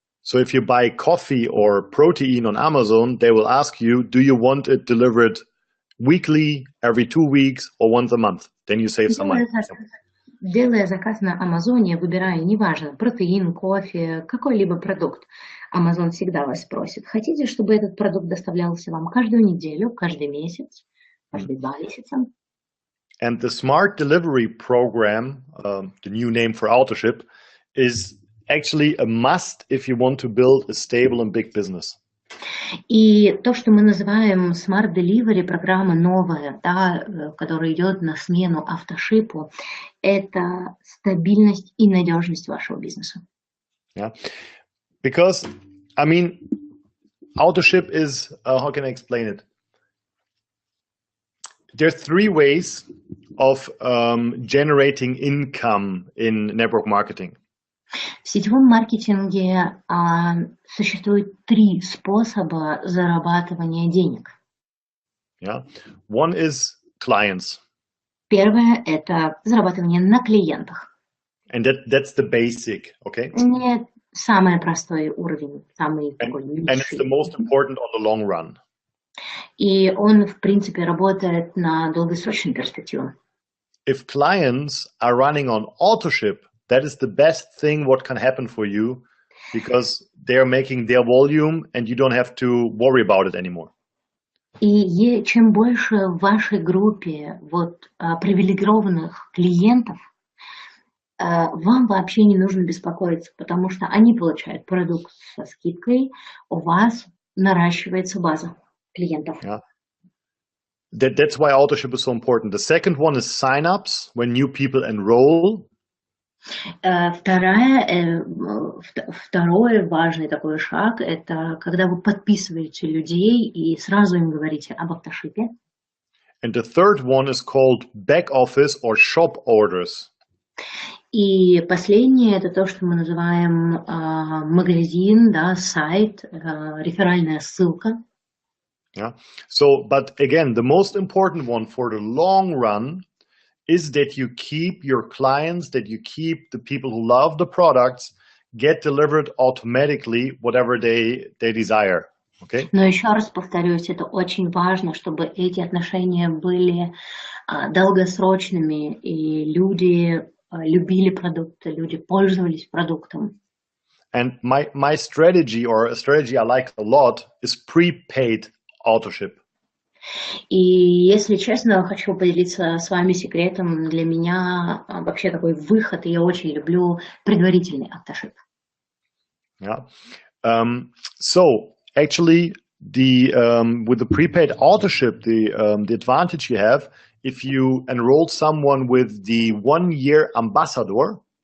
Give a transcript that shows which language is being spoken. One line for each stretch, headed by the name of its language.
English: So if you buy coffee or protein on Amazon, they will ask you, do you want it delivered weekly, every 2 weeks, or once a month? Then you save some money.
Russian: Делая заказ на Амазоне, выбирая, неважно, протеин, кофе, какой-либо продукт, Amazon всегда вас спросит, хотите, чтобы этот продукт доставлялся вам каждую неделю, каждый месяц, каждые 2 месяца?
English: And the smart delivery program, the new name for authorship, is actually a must if you want to build a stable and big business.
Russian: И то, что мы называем Smart Delivery, программа новая, да, которая идет на смену автошипу, это стабильность и надежность вашего бизнеса.
English: Yeah, because, I mean, authorship is, how can I explain it? There are 3 ways of generating income in network marketing.
Russian: В сетевом маркетинге существует 3 способа зарабатывания денег.
English: Yeah. One is clients.
Russian: Первое – это зарабатывание на клиентах.
English: And that's the basic, okay?
Russian: Это самый простой уровень, самый такой низший.
English: And it's the most important on the long run.
Russian: И он, в принципе, работает на долгосрочную перспективу.
English: If clients are running on authorship, that is the best thing what can happen for you because they're making their volume and you don't have to worry about it anymore.
Russian: И чем больше в вашей группе привилегированных клиентов, вам вообще не нужно беспокоиться, потому что они получают продукт со скидкой, у вас наращивается база клиентов.
English: Yeah. That's why authorship is so important. The second one is sign-ups, when new people enroll.
Russian: Второй важный такой шаг – это когда вы подписываете людей и сразу им говорите об автошипе.
English: And the third one is called back office or shop orders.
Russian: И последнее – это то, что мы называем магазин, да, сайт, реферальная ссылка.
English: Yeah. So, but again, the most important one for the long run is that you keep your clients, that you keep the people who love the products, get delivered automatically whatever they desire. Okay?
Russian: Но еще раз повторюсь, это очень важно, чтобы эти отношения были долгосрочными, и люди любили продукты, люди пользовались продуктом.
English: And my strategy, or a strategy I like a lot, is prepaid autoship.
Russian: И если честно, хочу поделиться с вами секретом. Для меня вообще такой выход, и я очень люблю предварительный автошип.
English: Yeah. So actually, with the prepaid autoship, the advantage you have if you enroll someone with the 1-year ambassador.